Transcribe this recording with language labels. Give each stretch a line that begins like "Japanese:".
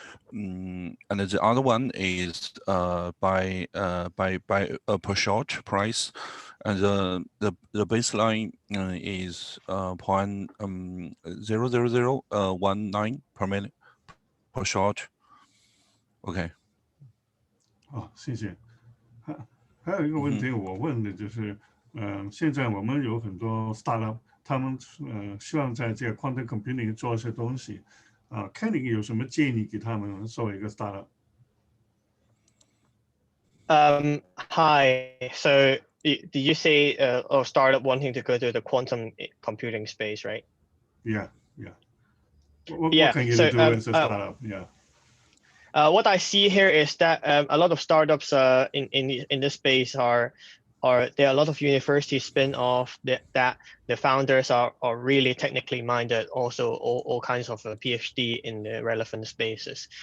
English: And the other one is by per shot price, and the baseline is 0.00019 per minute per shot. OK。
Chinese: 好，谢谢。还有一个问题我问的就是，现在我们有很多 startup， 他们希望在这个 quantum computing 做一些东西。 Kenny 有什么建议给他们作为一个 startup？
English: Hi. So did you say or startup wanting to go to the quantum computing space, right? Yeah. What can you do as a startup? Yeah. What I see here is that a lot of startups in this space there are a lot of university spin-off that the founders are really technically minded, also all kinds of PhD in the relevant spaces.